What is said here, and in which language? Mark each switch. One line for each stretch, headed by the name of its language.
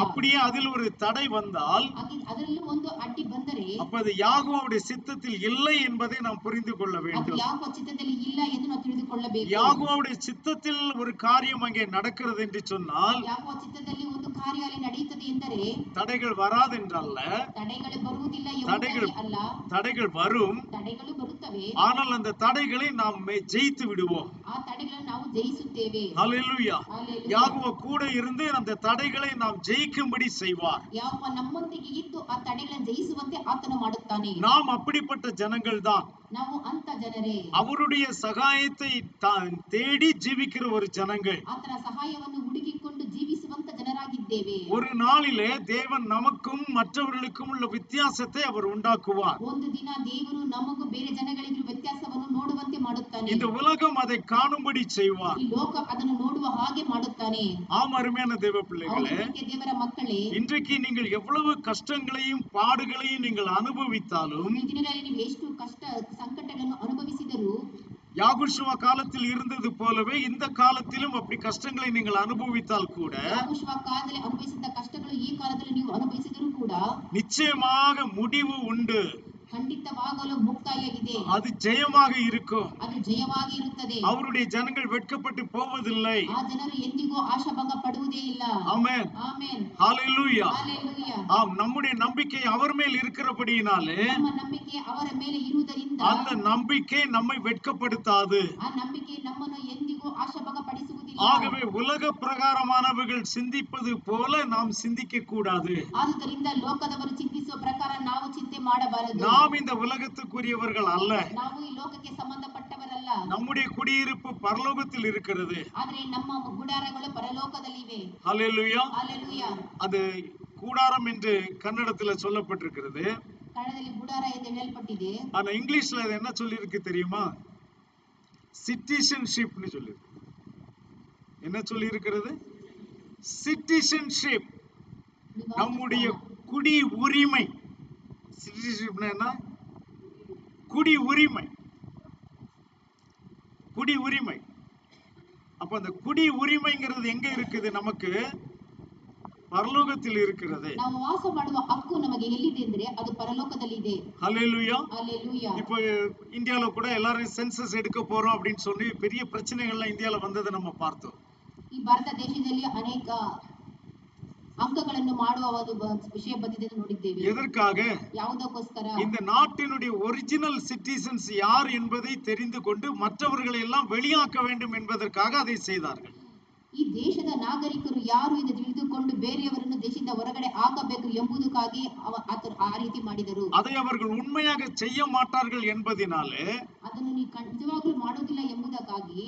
Tamil: அப்படியே அதில் ஒரு தடை வந்தால்
Kannada: ಅದರಲ್ಲಿ ಒಂದು ಅಡ್ಡಿ ಬಂದರೆ
Tamil: அப்ப அது யாகோவுடைய சித்தத்தில் இல்லை என்பதை நாம் புரிந்து கொள்ள வேண்டும்.
Kannada: ಅದು ಯಾಕೋವ ಚಿತ್ತದಲ್ಲಿ ಇಲ್ಲ ಎಂದು ನಾವು ತಿಳಿದುಕೊಳ್ಳಬೇಕು.
Tamil: யாகோவுடைய சித்தத்தில் ஒரு காரியம் அங்கே நடக்கிறது என்று சொன்னால்
Kannada: ಯಾಕೋವ ಚಿತ್ತದಲ್ಲಿ ಒಂದು ಕಾರ್ಯ ಅಲ್ಲಿ ನಡೆಯುತ್ತದೆ ಎಂದರೆ
Tamil: தடைகள் வராது என்றல்ல.
Kannada: ತಡೆಗಳು ಬರುವುದಿಲ್ಲ ಎಂಬುದಾಗಿ ಅಲ್ಲ.
Tamil: தடைகள் வரும்.
Kannada: ತಡೆಗಳು ಬರುತ್ತವೆ.
Tamil: ஆனால் அந்த தடைகளை நாம் ஜெயித்து விடுவோம்.
Kannada: ಆ ತಡೆಗಳನ್ನು ನಾವು ಜಯಿಸುತ್ತೇವೆ.
Tamil: ஹல்லேலூயா. யாகோவா கூட இருந்து அந்த தடைகளை நாம் ஜெயிக்கும்படி செய்வார்.
Kannada: ಯಾಕೋವ ನಮ್ಮೊಂದಿಗೆ ಇದ್ದು ಆ ತಡೆಗಳನ್ನು ಜಯಿಸುವಂತೆ ಆತನು ಮಾಡುತ್ತಾನೆ.
Tamil: நாம் அப்படிப்பட்ட ஜனங்கள் தான்.
Kannada: ನಾವು ಅಂತ ಜನರೇ.
Tamil: அவருடைய சகாயத்தை தேடி ஜீவிக்கிற ஒரு ஜனங்கள்.
Kannada: ಆತನ ಸಹಾಯವನ್ನು ಹುಡುಕಿಕೊಂಡು ಜೀವಿಸುವಂತ ಜನರಾಗಿದ್ದೇವೆ.
Tamil: ஒரு நாளிலே தேவன் நமக்கும் மற்றவர்களுக்கும் உள்ள வித்தியாசத்தை அவர் உண்டாக்குவார்.
Kannada: ಒಂದು ದಿನ ದೇವರು ನಮಗೂ ಬೇರೆ ಜನಗಳಿಗೂ ವ್ಯತ್ಯಾಸವನ್ನು ನೋಡುವಂತೆ ಮಾಡುತ್ತಾನೆ.
Tamil: இந்த உலகம் அதை காணும்படி செய்வார்.
Kannada: ಈ ಲೋಕ ಅದನ್ನು ನೋಡುವ ಹಾಗೆ ಮಾಡುತ್ತಾನೆ.
Tamil: ஆம் அருமையான தேவ பிள்ளைகளே,
Kannada: ದೇವರ ಮಕ್ಕಳೇ,
Tamil: இன்றைக்கு நீங்கள் எவ்வளவு கஷ்டங்களையும் பாடுகளையும் நீங்கள் அனுபவித்தாலும்
Kannada: ಈ ದಿನಗಳಲ್ಲಿ ನೀವು ಎಷ್ಟು ಕಷ್ಟ ಸಂಕಟಗಳನ್ನು ಅನುಭವಿಸಿದರೂ
Tamil: யாகுஷ்வா காலத்தில் இருந்தது போலவே இந்த காலத்திலும் அப்படி கஷ்டங்களை நீங்கள் அனுபவித்தால் கூட
Kannada: ಯಾಗುಷುವ ಕಾಲದಲ್ಲಿ ಅನುಭವಿಸಿದ ಕಷ್ಟಗಳು ಈ ಕಾಲದಲ್ಲಿ ನೀವು ಅನುಭವಿಸಿದರೂ ಕೂಡ
Tamil: நிச்சயமாக முடிவு உண்டு.
Kannada: ಖಂಡಿತವಾಗಲು ಮುಕ್ತಾಯ ಇದೆ.
Tamil: அது ஜெயமாக இருக்கும்.
Kannada: ಅದು ಜಯವಾಗಿ ಇರುತ್ತದೆ.
Tamil: அவருடைய ஜனங்கள் வெட்கப்பட்டு போவதில்லை.
Kannada: ಆ ಜನರು ಎಂದಿಗೂ ಆಶಾಭಂಗ ಪಡುವುದೇ ಇಲ್ಲ.
Tamil: ஆமென்.
Kannada: ಆಮೆನ್.
Tamil: ஹல்லேலூயா. ஹல்லேலூயா. ஆம், நம்முடைய நம்பிக்கை அவர் மேல் இருக்கிறபடியினாலே
Kannada: ನಮ್ಮ ನಂಬಿಕೆ ಅವರ ಮೇಲೆ ಇರುವುದರಿಂದ
Tamil: அந்த நம்பிக்கை நம்மை வெட்கப்படுத்தாது.
Kannada: ಆ ನಂಬಿಕೆ ನಮ್ಮನ್ನು ಎಂದಿಗೂ ಆಶಾಭಂಗಪಡಿಸುವುದಿಲ್ಲ.
Tamil: ஆகவே உலக பிரகாரமானவர்கள் சிந்திப்பது போல நாம் சிந்திக்க கூடாது.
Kannada: ಆದುದರಿಂದ ಲೋಕದವರು ಚಿಂತಿಸುವ ಪ್ರಕಾರ ನಾವು ಚಿಂತೆ ಮಾಡಬಾರದು.
Tamil: நாம் இந்த உலகத்துக்குரியவர்கள் அல்ல.
Kannada: ನಾವು ಈ ಲೋಕಕ್ಕೆ ಸಂಬಂಧಪಟ್ಟವರಲ್ಲ.
Tamil: நம்முடைய குடியிருப்பு பரலோகத்தில் இருக்கிறது.
Kannada: ಆದರೆ ನಮ್ಮ ಗುಡಾರಗಳು ಪರಲೋಕದಲ್ಲಿವೆ.
Tamil: ஹல்லேலூயா. ஹல்லேலூயா. அது கூடாரம் என்று கன்னடத்தில் சொல்லப்பட்டிருக்கிறது. ಕನ್ನಡದಲ್ಲಿ ಗುಡಾರ ಎಂದು ಹೇಳಲ್ಪಟ್ಟಿದೆ. ஆனா இங்கிலீஷ்ல அது என்ன சொல்லி இருக்கு தெரியுமா? சிட்டிசன்ஷிப்னு சொல்லி. என்ன சொல்லி இருக்கிறது? சிட்டிசன்ஷிப். நம்முடைய குடி உரிமை. சிட்டிசன்ஷிப்னா என்ன? குடி உரிமை. குடி உரிமை. அப்ப அந்த குடி உரிமைங்கிறது எங்க இருக்குது? நமக்கு பரலோகத்தில் இருக்கிறது.
Kannada: ನಾವು ವಾಸ ಮಾಡುವ ಹಕ್ಕು ನಮಗೆ ಎಲ್ಲಿದೆ ಅಂದ್ರೆ ಅದು ಪರಲೋಕದಲ್ಲಿ ಇದೆ.
Tamil: ஹல்லேலூயா. ஹல்லேலூயா. இப்போ இந்தியால கூட எல்லாரும் சென்சஸ் எடுக்க போறோம் அப்படின்னு சொல்லி பெரிய பிரச்சனைகள்லாம் இந்தியால வந்ததை நம்ம பார்த்தோம்.
Kannada: ಈ ಭಾರತ ದೇಶದಲ್ಲಿ ಅನೇಕ ಅಂಕಗಳನ್ನು ಮಾಡುವ ಒಂದು ವಿಷಯ ಬಂದಿದೆ ನೋಡಿದ್ದೇವೆ.
Tamil: எதற்காக?
Kannada: ಯಾವುದಕ್ಕೋಸ್ಕರ?
Tamil: இந்த நாட்டினுடைய ஒரிஜினல் சிட்டிசன்ஸ் யார் என்பதை தெரிந்து கொண்டு மற்றவர்களை எல்லாம் வெளியாக்க வேண்டும் என்பதற்காக அதை செய்தார்கள்.
Kannada: ಈ ದೇಶದ ನಾಗರಿಕರು ಯಾರು ಎಂದು ತಿಳಿದುಕೊಂಡು ಬೇರೆಯವರನ್ನು ದೇಶದಿಂದ ಹೊರಗಡೆ ಹಾಕಬೇಕು ಎಂಬುದಕ್ಕಾಗಿ ಆ ರೀತಿ ಮಾಡಿದರು.
Tamil: அதை அவர்கள் உண்மையாக செய்ய மாட்டார்கள் என்பதினாலே
Kannada: ಅದನ್ನು ನಿಜವಾಗ್ಲೂ ಮಾಡುವುದಿಲ್ಲ ಎಂಬುದಕ್ಕಾಗಿ